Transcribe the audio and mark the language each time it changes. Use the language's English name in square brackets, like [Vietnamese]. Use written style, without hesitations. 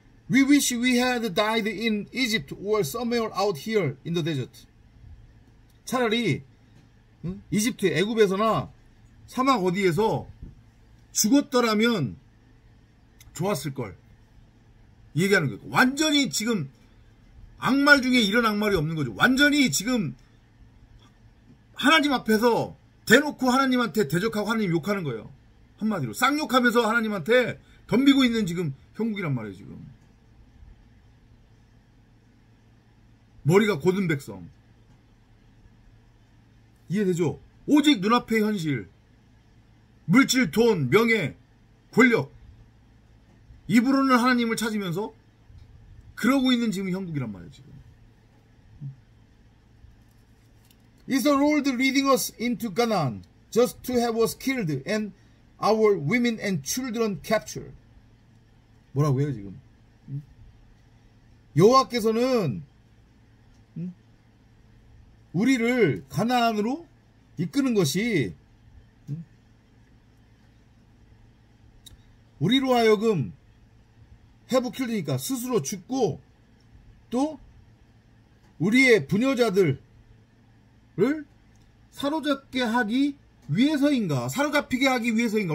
[English] We wish we had died in Egypt or somewhere out here in the desert. [Korean] 차라리 이집트, 애굽에서나 사막 어디에서 죽었더라면 좋았을 걸 얘기하는 거예요. 완전히 지금 악말 중에 이런 악말이 없는 거죠. 완전히 지금 하나님 앞에서 대놓고 하나님한테 대적하고 하나님 욕하는 거예요. 한마디로 쌍욕하면서 하나님한테 덤비고 있는 지금 형국이란 말이에요 지금. 머리가 곧은 백성. 이해되죠? 오직 눈앞의 현실, 물질, 돈, 명예, 권력, 입으로는 하나님을 찾으면서 그러고 있는 지금 형국이란 말이에요 지금. [English] Is the Lord leading us into Canaan just to have us killed and our women and children captured? [Korean] 뭐라고 해요 지금? 여호와께서는 우리를 가나안으로 이끄는 것이 우리로 하여금 해부킬드니까 스스로 죽고 또 우리의 부녀자들을 사로잡게 하기 위해서인가, 사로잡히게 하기 위해서인가.